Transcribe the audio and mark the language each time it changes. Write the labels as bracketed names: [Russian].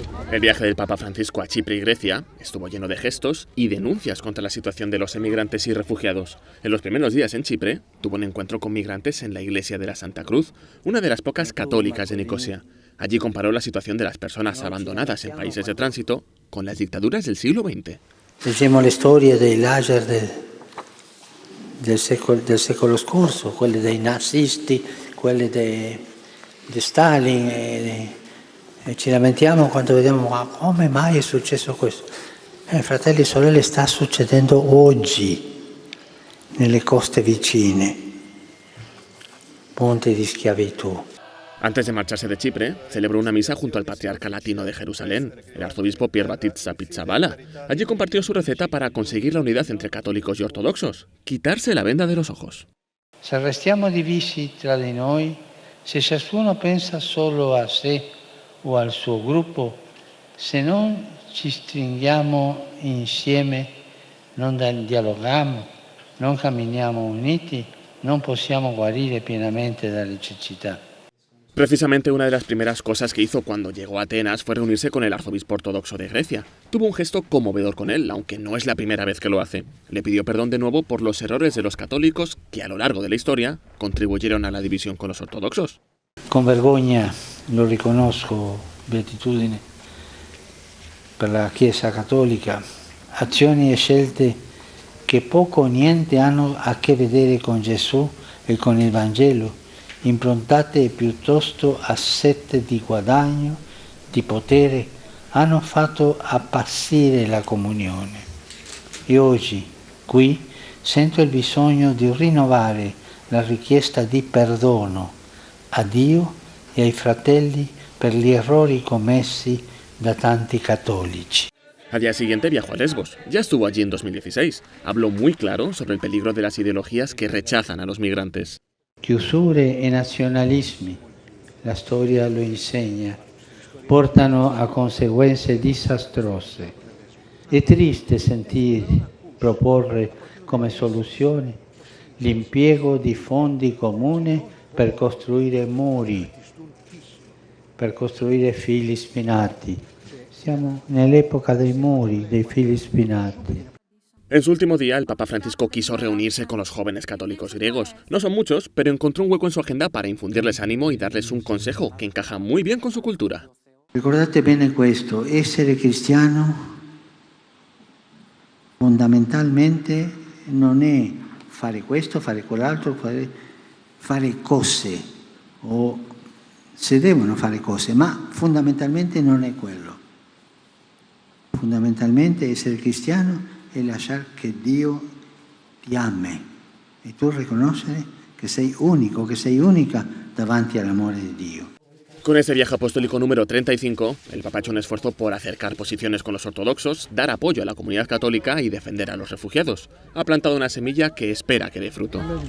[Spanish] El viaje del Papa Francisco a Chipre y Grecia estuvo lleno de gestos y denuncias contra la situación de los emigrantes y refugiados. En los primeros días en Chipre, tuvo un encuentro con migrantes en la iglesia de la Santa Cruz, una de las pocas católicas de Nicosia. Allí comparó la situación de las personas abandonadas en países de tránsito con las dictaduras del siglo XX. [Italian] Leggiamo le storie dei lager del secolo scorso, quelle dei nazisti, quelle di Stalin, e ci lamentiamo quando vediamo ma come mai è successo questo. Fratelli e sorelle, sta succedendo oggi nelle coste vicine, ponte di schiavitù. [Spanish] Antes de marcharse de Chipre, celebró una misa junto al patriarca latino de Jerusalén, el arzobispo Pierbatitsa Pizzabala. Allí compartió su receta para conseguir la unidad entre católicos y ortodoxos, quitarse la venda de los ojos. [Italian] Se restiamo divisi tra di noi, se ciascuno pensa solo a sé o al suo gruppo, se non ci stringiamo insieme, non dialoghiamo, non camminiamo uniti, non possiamo guarire pienamente dalle cecità. [Spanish] Precisamente una de las primeras cosas que hizo cuando llegó a Atenas fue reunirse con el arzobispo ortodoxo de Grecia. Tuvo un gesto conmovedor con él, aunque no es la primera vez que lo hace. Le pidió perdón de nuevo por los errores de los católicos que a lo largo de la historia contribuyeron a la división con los ortodoxos. [Italian] Con vergogna lo riconosco, beatitudine per la Chiesa Cattolica, azioni e scelte che poco o niente hanno a che vedere con Gesù e con il Vangelo, improntate piuttosto a sete di guadagno, di potere, hanno fatto appassire la comunione. E oggi, qui, sento il bisogno di rinnovare la richiesta di perdono a Dio e ai fratelli per gli errori commessi da tanti cattolici. [Spanish] Al día siguiente viajó a Lesbos. Ya estuvo allí en 2016. Habló muy claro sobre el peligro de las ideologías que rechazan a los migrantes. [Italian] Chiusure e nazionalismi, la storia lo insegna, portano a conseguenze disastrose. È triste sentir proporre come soluzione l'impiego di fondi comuni per costruire muri, per costruire fili spinati. Siamo nell'epoca dei muri, dei fili spinati. [Spanish] En su último día, el Papa Francisco quiso reunirse con los jóvenes católicos griegos. No son muchos, pero encontró un hueco en su agenda para infundirles ánimo y darles un consejo que encaja muy bien con su cultura. [Italian] Ricordate bene questo, essere cristiano fondamentalmente non è fare questo, fare quell'altro, fare cose, o si devono fare cose, ma fondamentalmente non è quello. Fondamentalmente essere cristiano e lasciare che Dio ti ami e tu riconoscere che sei unico, che sei unica davanti all'amore di Dio. [Spanish] Con este viaje apostólico número 35, el Papa ha hecho un esfuerzo por acercar posiciones con los ortodoxos, dar apoyo a la comunidad católica y defender a los refugiados. Ha plantado una semilla que espera que dé fruto.